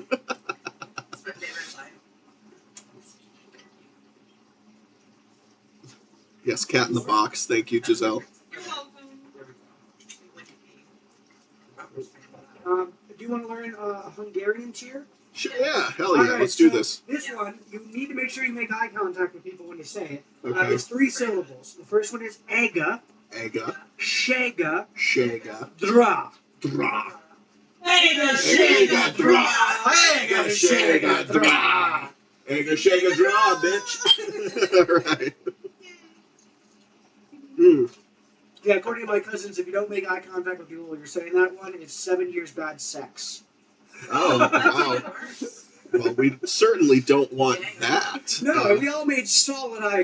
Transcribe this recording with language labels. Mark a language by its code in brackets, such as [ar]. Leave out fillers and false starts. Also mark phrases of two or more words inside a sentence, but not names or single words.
[en] Yes, cat in the box. Thank you, Giselle. You're welcome. Do you want to learn a Hungarian cheer? Sure, yeah, hell yeah, let's do this. This one, you need to make sure you make eye contact with people when you say it. Okay. It's 3 syllables. The first one is ega. [hu] Ega. Shega. Shega. Dra. Dra. Ega, shega, dra. Ega, shega, dra. Ega, shega, dra, [en] bitch. All right. Yeah, according to my cousins, if you don't make eye contact with people when you're saying that one, it's 7 years bad sex. Oh, That's wow. even worse. Well, we certainly don't want Yeah. that. No, we all made solid eye